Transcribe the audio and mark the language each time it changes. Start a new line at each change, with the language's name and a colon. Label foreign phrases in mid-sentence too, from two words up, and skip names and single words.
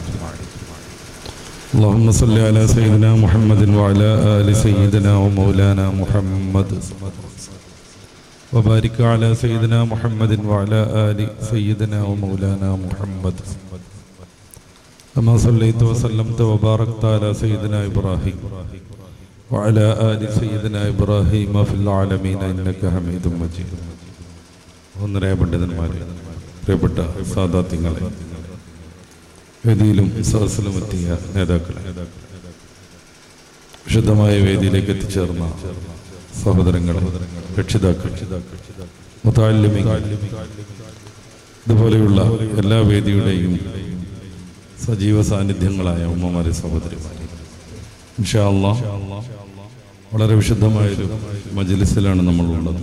Arabic: اللهم صل على سيدنا محمد وعلى آل سيدنا ومولانا محمد وبارك على سيدنا محمد وعلى آل سيدنا ومولانا محمد كما صليت وسلمت وباركت على سيدنا إبراهيم وعلى آل سيدنا إبراهيم في العالمين إنك حميد مجيد.
Malayalam: ഒന്നരേ പണ്ഡിതന്മാരെ, പ്രിയപ്പെട്ട സാദാത്യങ്ങളെ, വേദിയിലും സദസ്സിലും എത്തിയ നേതാക്കളെ, വിശുദ്ധമായ വേദിയിലേക്ക് എത്തിച്ചേർന്ന സഹോദരങ്ങളെ, രക്ഷിതാക്കൾ, മുതഅല്ലിമീങ്ങൾ, ഇതുപോലെയുള്ള എല്ലാ വേദിയുടെയും സജീവ സാന്നിധ്യങ്ങളായ ഉമ്മമാരെ, സഹോദരിമാരെ,
Arabic: إن شاء الله
Malayalam: വളരെ വിശുദ്ധമായൊരു മജ്ലിസിലാണ് നമ്മളുള്ളത്.